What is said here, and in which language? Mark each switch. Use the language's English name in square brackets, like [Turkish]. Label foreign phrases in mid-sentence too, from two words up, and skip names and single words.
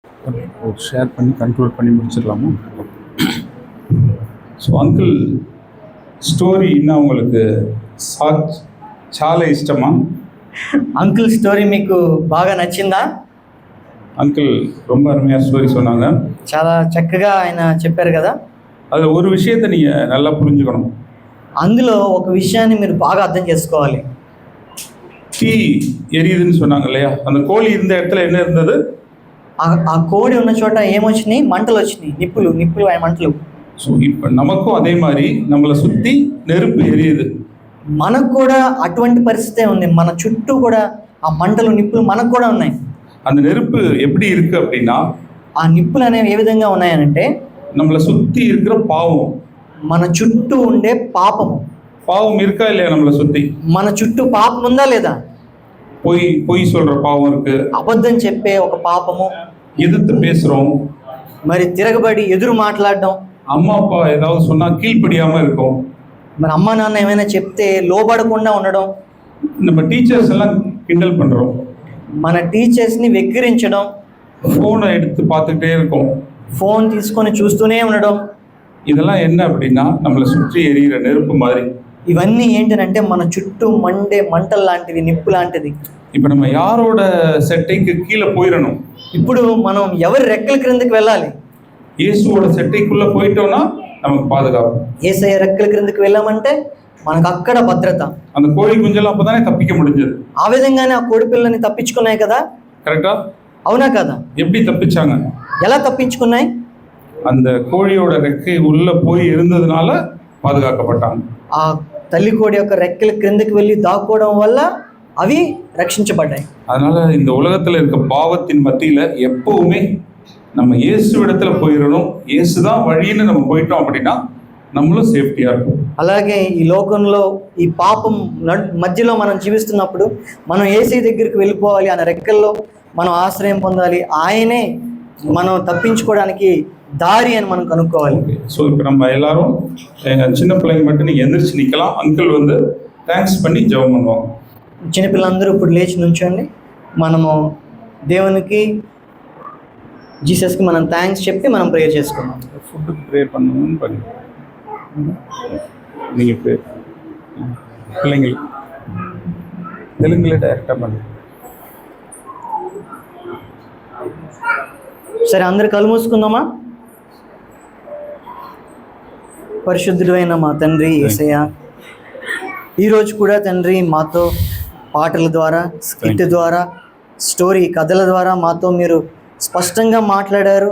[Tamil] ஷேர் பண்ணி கண்ட்ரோல் பண்ணி முடிச்சிடலாமா? [Telugu] ஸோ అంకుల్ స్టోరీ ఇన్నా உங்களுக்கு చాలా ఇష్టమా? అంకుల్ స్టోరీ మీకు బాగా నచ్చిందా? [Tamil] అంకుల్ ரொம்ப அருமையா ஸ்டோரி சொன்னாங்க. [Telugu] చాలా చక్కగా ఆయన చెప్పారు కదా. [Tamil] அதில் ஒரு விஷயத்தை நீங்கள் நல்லா புரிஞ்சுக்கணும். [Telugu] అందులో ఒక విషయాన్ని మీరు బాగా అర్థం చేసుకోవాలి. [Tamil] தீ எரியுதுன்னு சொன்னாங்க இல்லையா? அந்த கோழி இருந்த இடத்துல என்ன இருந்தது? [Telugu] ఆ కోడి ఉన్న చోట ఏమొచ్చినాయి? మంటలు వచ్చినాయి, నిప్పులు మంటలు. [Tamil] ஸோ இப்போ நமக்கும் அதே மாதிரி நம்மளை சுற்றி நெருப்பு எரியுது. [Telugu] మనకు కూడా అటువంటి పరిస్థితే ఉంది. మన చుట్టూ కూడా ఆ మంటలు నిప్పులు మనకు కూడా ఉన్నాయి. [Tamil] அந்த நெருப்பு எப்படி இருக்கு அப்படின்னா, [Telugu] ఆ నిప్పులు అనేవి ఏ విధంగా ఉన్నాయనంటే, [Tamil] நம்மளை சுற்றி இருக்கிற பாவம், [Telugu] మన చుట్టూ ఉండే పాపము. [Tamil] பாவம் இருக்கா இல்லையா? நம்மளை சுற்றி [Telugu] మన చుట్టూ పాపం ఉందా లేదా? [Tamil] பொய் சொல்ற பாவம் இருக்கு, [Telugu] అబద్ధం చెప్పే ఒక పాపము, [Tamil] எதிர்த்து பேசுறோம், [Telugu] మరి తిరగబడి ఎదురు మాట్లాడడం, [Tamil] అమ్మ அப்பா ஏதாவது சொன்னா கீழ்ப்படியாம இருக்கும், [Telugu] మరి అమ్మ నాన్న ఏమైనా చెప్తే లోబడకుండా ఉండడం, [Tamil] நம்ம டீச்சர்ஸ் எல்லாம் கிண்டல் பண்றோம், [Telugu] మన టీచర్స్ని వెక్కిరించడం, [Tamil] ஃபோனை எடுத்து பார்த்துக்கிட்டே இருக்கோம், [Telugu] ఫోన్ తీసుకొని చూస్తూనే ఉండడం. [Tamil] இதெல்லாம் என்ன அப்படின்னா நம்மளை சுற்றி எரியிற நெருப்பு மாதிரி. [Telugu] ఇవన్నీ ఏంటంటే మన చుట్టూ మండే మంటలు లాంటిది, నిప్పు లాంటిది. [Tamil] இப்போ நம்ம யாரோட செட்டைக்கு கீழே போயிடணும்? [Telugu] ఇప్పుడు మనం ఎవరి రెక్కల క్రిందకి వెళ్ళాలి? [Tamil] இயேசுவோட செட்டைக்குள்ள போயிட்டோம்னா நமக்கு பாதுகாப்பு. [Telugu] యేసయ్య రెక్కల క్రిందకి వెళ్ళామంటే మనకు అక్కడ భద్రత. [Tamil] அந்த கோழி குஞ்செல்லாம் அப்பதானே தப்பிக்க முடிஞ்சது. [Telugu] ఆ విధంగానే ఆ కోడి పిల్లని తప్పించుకున్నాయి కదా. కరెక్టా? అవునా కదా? [Tamil] எப்படி தப்பிச்சாங்க? [Telugu] ఎలా తప్పించుకున్నాయి? [Tamil] அந்த கோழியோட ரெக்கை உள்ள போய் இருந்ததுனால பாதுகாக்கப்பட்டாங்க. [Telugu] ఆ తల్లి కోడి యొక్క రెక్కల క్రిందకి వెళ్ళి దాక్కోవడం వల్ల అవి రక్షించబడ్డాయి. [Tamil] அதனால இந்த உலகத்துல இருக்க பாவத்தின் மத்தியில எப்பவுமே நம்ம இயேசு இடத்துல போயிடணும். இயேசு தான் வழின்னு நம்ம போயிட்டோம் அப்படின்னா நம்மளும் సేఫ్టీగా இருக்கும். [Telugu] అలాగే ఈ లోకంలో ఈ పాపం మధ్యలో మనం జీవిస్తున్నప్పుడు మనం యేసయ్య దగ్గరికి వెళ్ళిపోవాలి. ఆయన రెక్కల్లో మనం ఆశ్రయం పొందాలి. ఆయనే మనం తప్పించుకోవడానికి దారి అని మనం కనుక్కోవాలి. [Tamil] ஸோ இப்போ நம்ம எல்லாரும் சின்ன பிள்ளைங்க மட்டும் நீங்கள் எந்திரிச்சு நிற்கலாம். அங்கிள் வந்து థ్యాంక్స్ பண்ணி ஜெபம் பண்ணுவாங்க. [Telugu] చిన్నపిల్లలందరూ ఇప్పుడు లేచి నుంచోండి. మనము దేవునికి, జీసస్కి మనం థ్యాంక్స్ చెప్పి మనం ప్రేయర్ చేసుకుందాం. [Tamil] ஃபுட்டுக்கு ப்ரேயர் பண்ணணும்னு பண்ணி நீங்கள் ப்ரேயர் பிள்ளைங்களுக்கு தெலுங்குல டைரெக்டாக பண்ணு. [Telugu] సరే, అందరు కళ్ళు మూసుకుందామా? పరిశుద్ధుడైన మా తండ్రి యేసయ్య, ఈరోజు కూడా తండ్రి మాతో పాటల ద్వారా, స్కిట్ ద్వారా, స్టోరీ కథల ద్వారా మాతో మీరు స్పష్టంగా మాట్లాడారు.